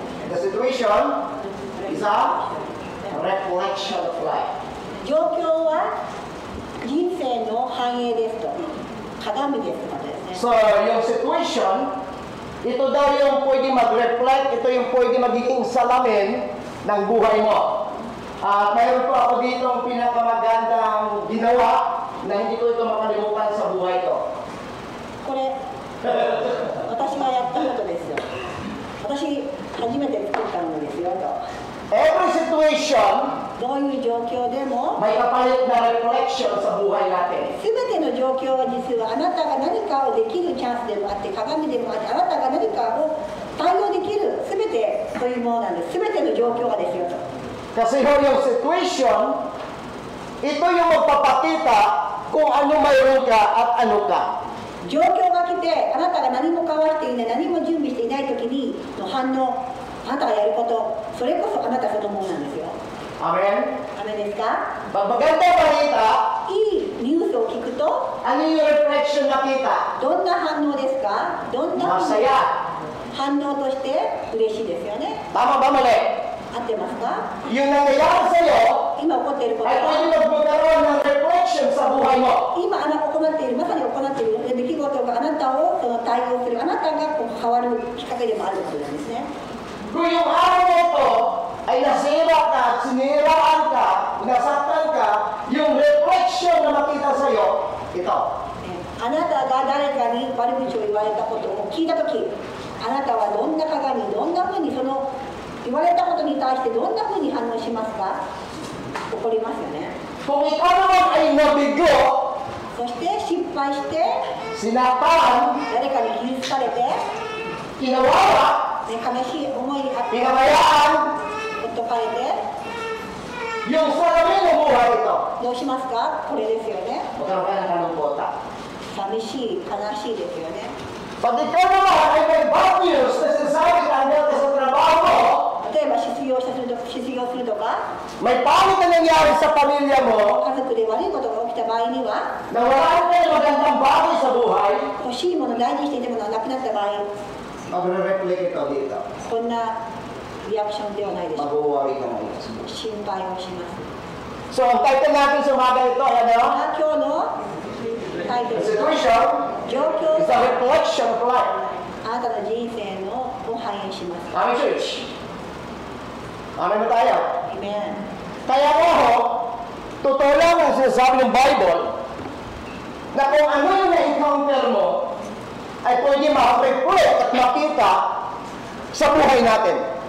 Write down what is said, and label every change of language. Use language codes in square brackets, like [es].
[en] The situation is a reflection of life. [ja] 状況は人生の反映ですと、鏡ですとかですね。 [tl] So, yung situation, ito daw yung pwede mag-reflect, ito yung pwede magiging salamin ng buhay mo. Mayroon po ako ditong pinakamagandang ginawa na hindi ko ito makalimutan sa buhay ko. [ja] これ私がやったことですよ。私初めて作ったものですよと。 [en] Every situation, [ja] どういう状況でも [tl] may kapalit na reflection sa buhay natin. [ja] 全ての状況は実はあなたが何かをできるチャンスでもあって鏡でもあってあなたが何かを対応できる全てというものなんです。全ての状況がですよと。 [tl] Kasi ho yung situation, ito yung magpapakita kung ano mayroon ka at ano ka. [ja] 状況が来てあなたが何も交わしていない何も準備していない時にの反応あなたがやることそれこそあなたそのものなんですよ。 [en] Amen? [ja] ダメですか？ [tl] Pag maganda balita, [ja] いいニュースを聞くと [tl] ano yung reflection nakita? [ja] どんな反応ですか？どんな [tl] Masaya. [ja] 反応として嬉しいですよね。 [tl] Tama ba mali? [ja] 合ってますか？ [tl] Yung nangyayari sa'yo, [ja] 今起こっていること [tl] ay [ja] は [tl] pwede magkaroon ng reflection sa buhay mo. [ja] 今あなたが行っているまさに行っている出来事があなたをその対応するあなたがこう変わるきっかけでもあることなんですね。 [tl] Kung yung araw na ito ay nasira ka, siniraan ka, nasaktan ka, yung reflection na makita sa'yo, ito. [ja] あなたが誰かに悪口を言われたことを聞いたとき、あなたはどんな鏡、どんなふうにその言われたことに対してどんなふうに反応しますか？怒りますよね。 [tl] Kung ikaw naman ay nabigo, [ja] そして失敗して [tl] sinaktan, [ja] 誰かに傷つかれて、ね、 [tl] kinawawa, [ja] 悲しい思いにあって [tl] pinabayaan, [ja] ほっとかれて [tl] yung salamin ng buhay ito. [ja] どうしますか？これですよね。 [tl] Magkaroon ka ng kalungkota. [ja] 寂しい、悲しいですよね。 [tl] Pag ikaw naman ay may bad news na sinasabi ka hanggang sa trabaho mo, [ja] 例えば失業するとか、 [tl] may paano na nangyari sa pamilya mo, [ja] 家族で悪いことが起きた場合には、 [tl] nawalan ka ng magandang bagay sa buhay, [ja] 欲しいもの大事にしていてもなくなった場合、 [tl] magre-reflect ito dito. [ja] こんなリアクションではないでしょう。 [tl] Mag-worry ka ngayon. [ja] 心配をします。 [tl] So, ang title natin sa umaga ito, ano? [ja] 今日のタイト [en] The [ja] ルは [en] situation [ja] 状況 [en] is a reflection of life. [ja] あなたの人生のを反映します。 [tl] Amen, church. Amen ba tayo? Amen. Kaya nga ho, totoo lang ang sinasabi ng Bible na kung ano yung na-encounter mo ay pwede ma-reflect at makita sa buhay natin.